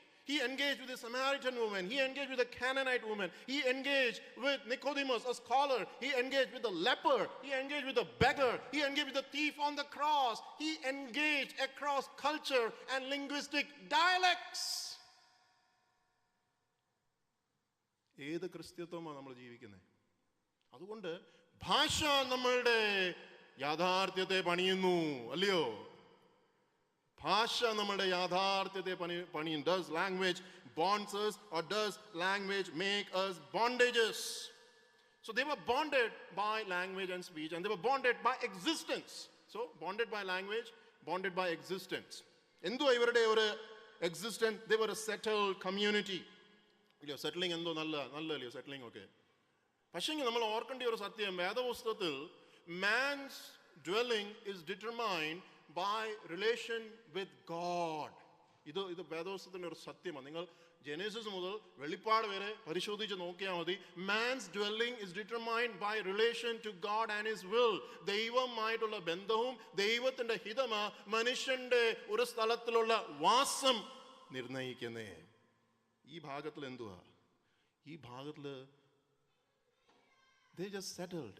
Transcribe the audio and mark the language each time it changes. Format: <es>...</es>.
<en>He engaged with the Samaritan woman. He engaged with the Canaanite woman. He engaged with Nicodemus, a scholar. He engaged with the leper. He engaged with the beggar. He engaged with the thief on the cross. He engaged across culture and linguistic dialects.</en> <ml>ഏത് ക്രിസ്ത്യത്വമാണ് നമ്മൾ ജീവിക്കുന്നത്? അതുകൊണ്ട് ഭാഷ നമ്മളുടെ യാഥാർത്ഥ്യത്തെ പണിയുന്നു, അല്ലയോ? ഭാഷ നമ്മുടെ യാഥാർത്ഥ്യത്തെ പണിയും.</ml> <en>Does language bonds us, or does language make us bondages? So they were bonded by language and speech, and they were bonded by existence. So bonded by language, bonded by existence.</en> <ml>Endu ivarude oru</ml> <en>existence, they were a settled community.</en> <ml>ഇല്ലയോ settling എന്തോ നല്ലല്ലോ settling ഒക്കെ. പക്ഷേ നമ്മൾ ഓർക്കേണ്ട ഒരു സത്യം, വേദപുസ്തകത്തിൽ</ml> <en>Man's dwelling is determined by relation with God.</en> <ml>ഇത് വേദപുസ്തകത്തിൻ്റെ ഒരു സത്യമാണ്. നിങ്ങൾ ജെനസിസ് മുതൽ വെളിപ്പാട് വരെ പരിശോധിച്ച് നോക്കിയാൽ മതി.</ml> <en>Man's dwelling is determined by relation to God and his will.</en> <ml>ദൈവമായിട്ടുള്ള ബന്ധവും ദൈവത്തിന്റെ ഹിതമാ മനുഷ്യന്റെ ഒരു സ്ഥലത്തിലുള്ള വാസം നിർണയിക്കുന്നേ. ഈ ഭാഗത്തിൽ എന്തുവാ? ഈ ഭാഗത്തിൽ</ml> <en>they just settled.</en>